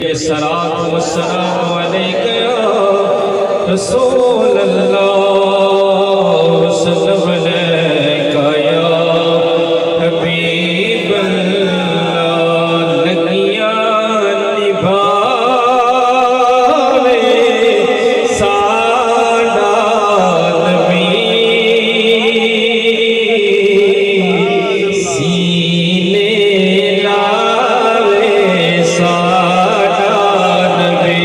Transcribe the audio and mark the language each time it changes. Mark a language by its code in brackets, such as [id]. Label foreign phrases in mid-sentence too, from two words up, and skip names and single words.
[ar] الصلاة والسلام عليك يا رسول الله وسلم عليك يا حبيب الله. [pa] لگیاں نبھاوے ساڈا نبی سینے لاوے ساڈا نبی.